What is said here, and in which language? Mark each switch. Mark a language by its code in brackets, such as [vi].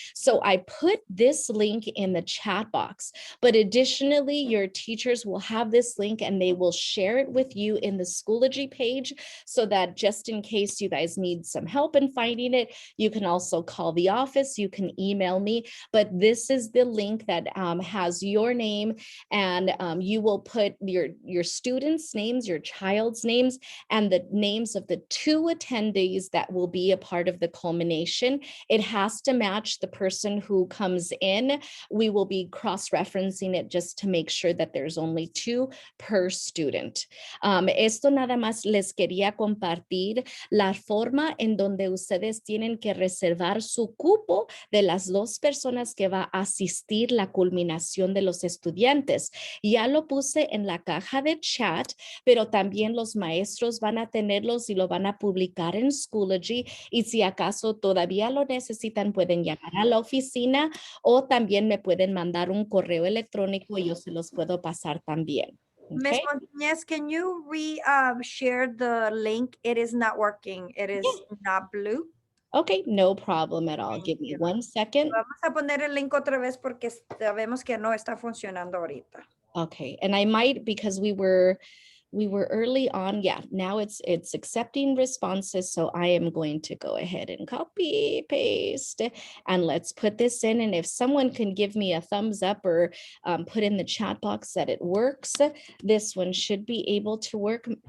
[en] So I put this link in the chat box, but additionally, your teachers will have this link and they will share it with you in the Schoology page so that just in case you guys need some help in finding it, you can also call the office, you can email me, but this is the link that has your name and you will put your students' names, your child's names, and the names of the two attendees that will be a part of the culmination. It has to match the person who comes in. We will be cross-referencing it just to make sure that there's only two per student. [es] Esto nada más les quería compartir la forma en donde ustedes tienen que reservar su cupo de las dos personas que va a asistir la culminación de los estudiantes. Ya lo puse en la caja de chat, pero también los maestros van a tenerlos y lo van a publicar en Schoology, y si acaso todavía lo necesitan pueden llamar a la oficina o también me pueden mandar un correo electrónico y yo se los puedo pasar también. [en] Ms. Montañez, can you share the link? It is not working. It is not blue. Okay, no problem at all. Give me 1 second. [es] Vamos a poner el link otra vez porque sabemos que no está funcionando ahorita. [en] Okay, and I might, because we were early on. Yeah, now it's accepting responses. So I am going to go ahead and copy, paste, and let's put this in. And if someone can give me a thumbs up or put in the chat box that it works, this one should be able to work.